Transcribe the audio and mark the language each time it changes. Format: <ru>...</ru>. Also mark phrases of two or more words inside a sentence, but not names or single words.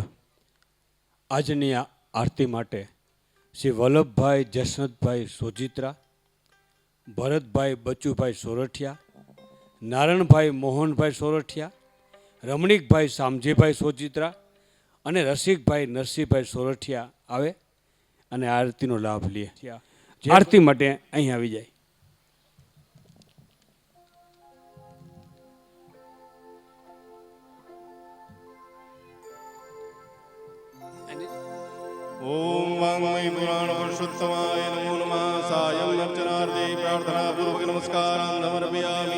<gu>આજની આ આરતી માટે શ્રી વલ્લભભાઈ જસનતભાઈ સોજિત્રા, ભરતભાઈ બચુભાઈ સોરઠિયા, નારણભાઈ મોહનભાઈ સોરઠિયા, રમણીકભાઈ શામજીભાઈ સોજિત્રા અને રસિકભાઈ નરસિંહભાઈ સોરઠિયા આવે અને આરતીનો લાભ લે. આરતી માટે અહીં આવી જાય.</gu> <sa>ओम वाङ्मयी पुराण पुरुषोत्तमाय नमो नमः. सायं अर्चनार्थे प्रार्थना पूर्वक नमस्कारान् समर्पयामि.</sa>